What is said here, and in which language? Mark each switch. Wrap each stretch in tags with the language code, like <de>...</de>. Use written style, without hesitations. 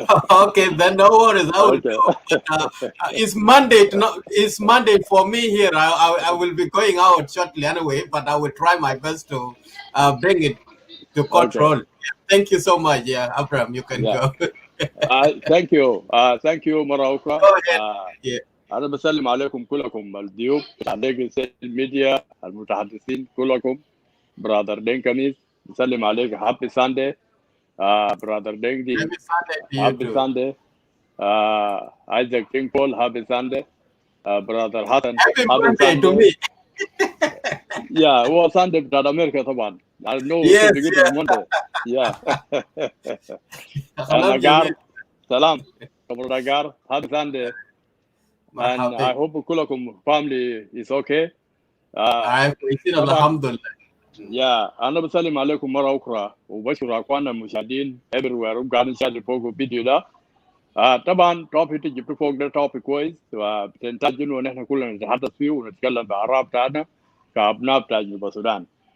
<en>Okay, then no worries. I will go. It's Monday. It's Monday for me here. I will be going out shortly anyway, but I will try my best to bring it to control. Okay. Thank you so much. Yeah, Abraham, you can go. Thank you. Thank you</en> <ar>مرة أخرى.</ar> <en>Go ahead. Yeah.</en> <ar>أنا بسلم عليكم كلكم الضيوف عليك الميديا المتحدثين كلكم.</ar> <en>brother Dean كميس</en> <ar>بسلم عليك.</ar> <en>Happy Sunday. Brother Dean دي. Happy Sunday. Isaac King Paul, happy Sunday. Brother Hassan, happy Sunday to me. Yeah, well, Sunday</en> <ar>بتاع أمريكا طبعا.</ar> <en>I know Yes, it's yeah. Monday. Yeah. And Agar, salam. Agar, happy Sunday. And I hope</en> <ar>كلكم</ar> <en>family is okay. Alhamdulillah.</en> <ar>Yeah, أنا بسلم عليكم مرة أخرى وبشكر أخواننا المشاهدين</ar> <en>everywhere</en> <ar>وقاعدين نشاهد فوق الفيديو ده. طبعا توبيك اللي جبته فوق ده توبيك كويس وبتنتج انه نحن كلنا نتحدث فيه ونتكلم باعراف بتاعنا كابناء بتاع جنوب السودان.</ar>